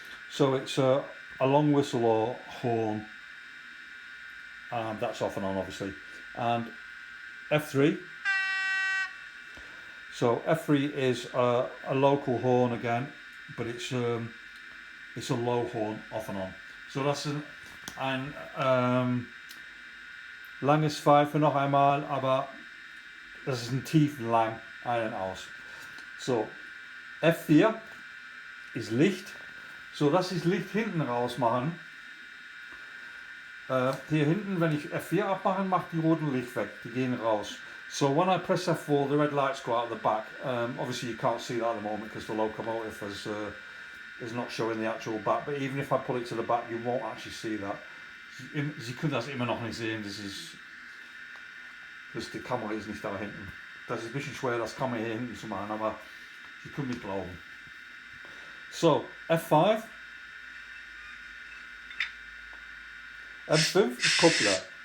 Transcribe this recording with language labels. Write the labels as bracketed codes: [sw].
[en] So it's a long whistle or horn, and that's off and on obviously. And F3, so F3 is a local horn again, but it's a low horn off and on. [de] So that's ein langes Pfeife noch einmal, aber das ist ein tiefen lang, ein und aus. So, F4 ist Licht. So, dass ich Licht hinten raus machen. Hier hinten, wenn ich F4 abmache, macht die roten Licht weg. [en] Die gehen raus. So when I press F4, the red lights go out the back. Obviously you can't see that at the moment because the locomotive is not showing the actual back. But even if I put it to the back, you won't actually see that. [de] Sie können das immer noch nicht sehen. Die Kamera ist nicht da hinten. Das ist ein bisschen schwer, das Kamera hier hinten zu machen, aber Sie können mich glauben. So, F5. F5 ist Kuppler.